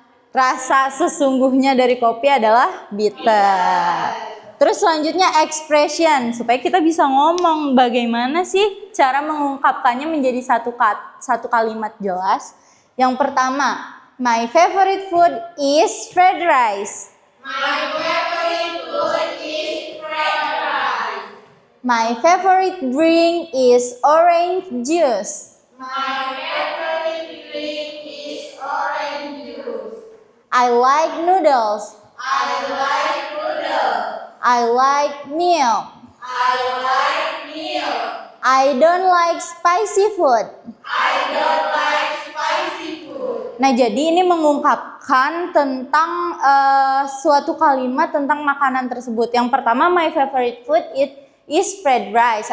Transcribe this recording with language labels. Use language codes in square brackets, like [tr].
[id] Rasa sesungguhnya dari kopi adalah bitter. Terus selanjutnya expression, supaya kita bisa ngomong bagaimana sih cara mengungkapkannya menjadi satu kalimat jelas. Yang pertama, [en] My favorite food is fried rice. My favorite food is fried rice. My favorite drink is orange juice. My favorite drink is orange juice. I like noodles. I like noodles. I like milk. I like milk. I don't like spicy food. I don't like spicy food. [id] Nah, jadi ini mengungkapkan tentang suatu kalimat tentang makanan tersebut. Yang pertama, [en] my favorite food is fried rice.